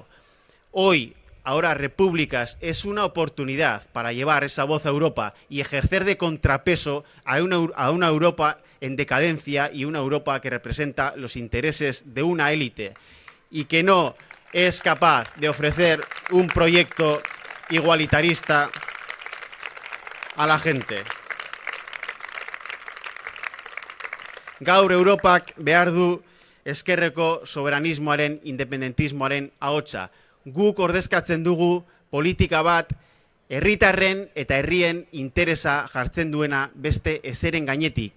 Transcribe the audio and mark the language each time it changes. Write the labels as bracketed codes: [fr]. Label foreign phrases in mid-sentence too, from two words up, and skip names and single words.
[es] Hoy, Ahora Repúblicas es una oportunidad para llevar esa voz a Europa y ejercer de contrapeso a una Europa en decadencia y una Europa que representa los intereses de una élite y que no es capaz de ofrecer un proyecto igualitarista a la gente. [eu] Gaur Europak behar du ezkerreko soberanismoaren, independentismoaren ahotsa. Guk ordezkatzen dugu politika bat herritarren eta herrien interesa jartzen duena beste ezeren gainetik.